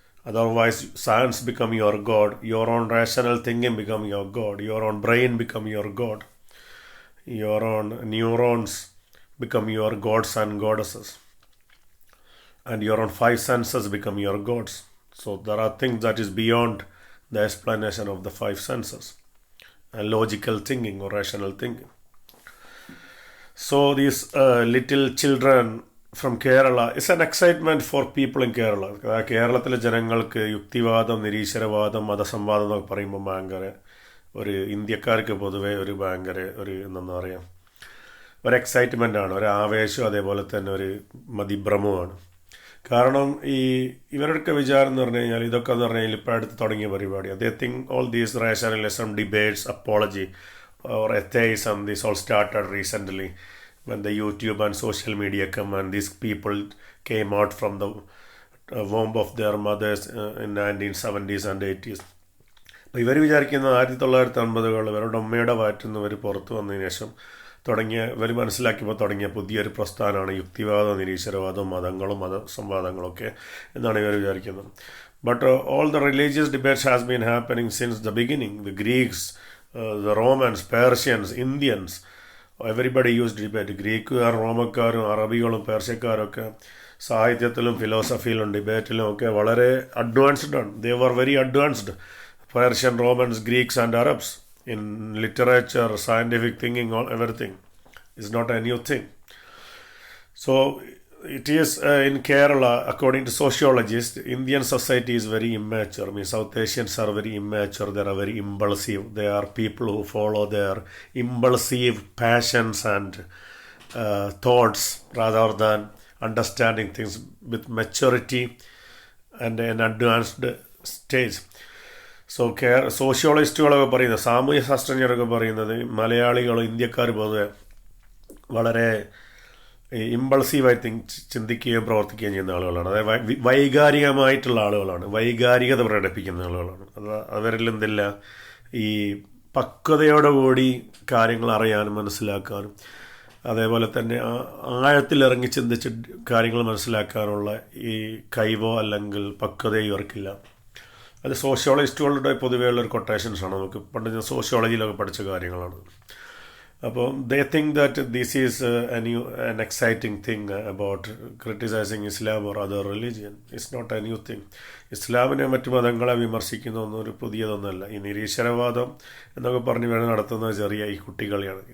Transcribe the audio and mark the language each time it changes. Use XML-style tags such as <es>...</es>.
<en>Otherwise, science become your God, your own rational thinking become your God, your own brain become your God, your own neurons become your gods and goddesses, and your own five senses become your gods. So there are things that is beyond the explanation of the five senses and logical thinking or rational thinking. So these little children from Kerala is an excitement for people in Kerala.</en> <ml>കേരളത്തിലെ ജനങ്ങൾക്ക് യുക്തിവാദം, നിരീശ്വരവാദം, മതസംവാദം എന്നൊക്കെ പറയുമ്പോൾ ഭയങ്കര ഒരു ഇന്ത്യക്കാർക്ക് പൊതുവെ ഒരു ഭയങ്കര ഒരു എന്താ പറയുക, ഒരു എക്സൈറ്റ്മെൻ്റാണ്, ഒരു ആവേശം, അതേപോലെ തന്നെ ഒരു മതിഭ്രമമാണ്. കാരണം ഇവരുടെ വിചാരം എന്ന് പറഞ്ഞു കഴിഞ്ഞാൽ, ഇതൊക്കെ എന്ന് പറഞ്ഞു കഴിഞ്ഞാൽ ഇപ്പോൾ അടുത്ത് തുടങ്ങിയ പരിപാടിയാണ്.</ml> <en>They think all these rationalism, debates, apology or atheism, this all started recently when the YouTube and social media come, and these people came out from the womb of their mothers in 1970s and 80s.</en> <ml>അപ്പോൾ ഇവർ വിചാരിക്കുന്ന 1950 ഇവരുടെ ഉമ്മയുടെ വയറ്റിൽ നിന്ന് ഇവർ പുറത്തു വന്നതിന് ശേഷം ഇവർ മനസ്സിലാക്കിയപ്പോൾ തുടങ്ങിയ പുതിയൊരു പ്രസ്ഥാനമാണ് യുക്തിവാദം, നിരീശ്വരവാദം, മതങ്ങളും മതസംവാദങ്ങളൊക്കെ എന്നാണ് ഇവർ വിചാരിക്കുന്നത്.</ml> <en>But all the religious debates has been happening since the beginning. The Greeks, the Romans, Persians, Indians, everybody use debate.</en> <ml>ഗ്രീക്കുകാർ, റോമക്കാരും അറബികളും പേർഷ്യക്കാരും ഒക്കെ സാഹിത്യത്തിലും ഫിലോസഫിയിലും ഡിബേറ്റിലും ഒക്കെ വളരെ അഡ്വാൻസ്ഡ് ആണ്.</ml> <en>They were very advanced. Persian, Romans, Greeks and Arabs in literature, scientific thinking, all everything is not a new thing. So it is in Kerala, according to sociologists, Indian society is very immature. I mean, South Asians are very immature. They are very impulsive. They are people who follow their impulsive passions and thoughts rather than understanding things with maturity and an advanced stage.</en> <ml>So സോഷ്യോളജിസ്റ്റുകളൊക്കെ പറയുന്നത്, സാമൂഹ്യ ശാസ്ത്രജ്ഞരൊക്കെ പറയുന്നത്, മലയാളികൾ, ഇന്ത്യക്കാർ പൊതുവെ വളരെ ഇമ്പൾസീവായി ചിന്തിക്കുകയും പ്രവർത്തിക്കുകയും ചെയ്യുന്ന ആളുകളാണ്. അതായത് വൈകാരികമായിട്ടുള്ള ആളുകളാണ്, വൈകാരികത പ്രകടിപ്പിക്കുന്ന ആളുകളാണ്. അവരിൽ എന്തില്ല, ഈ പക്വതയോടുകൂടി കാര്യങ്ങൾ അറിയാനും മനസ്സിലാക്കാനും അതേപോലെ തന്നെ ആഴത്തിലിറങ്ങി ചിന്തിച്ച് കാര്യങ്ങൾ മനസ്സിലാക്കാനുള്ള ഈ കഴിവോ അല്ലെങ്കിൽ പക്വതയോ ഇവർക്കില്ല. അത് സോഷ്യോളജിസ്റ്റുകളുടെ പൊതുവെയുള്ളൊരു കൊട്ടേഷൻസാണ്. നമുക്ക് പണ്ട് ഞാൻ സോഷ്യോളജിയിലൊക്കെ പഠിച്ച കാര്യങ്ങളാണ്.</ml> <en>അപ്പോൾ they think that this is an exciting thing about criticizing Islam or other religion. It's not a new thing.</en> <ml>ഇസ്ലാമിനെ മറ്റു മതങ്ങളെ വിമർശിക്കുന്ന ഒന്നും ഒരു പുതിയതൊന്നുമല്ല. ഈ നിരീശ്വരവാദം എന്നൊക്കെ പറഞ്ഞ് വേണം നടത്തുന്നത് ചെറിയ ഈ കുട്ടികളിയാണ്.</ml>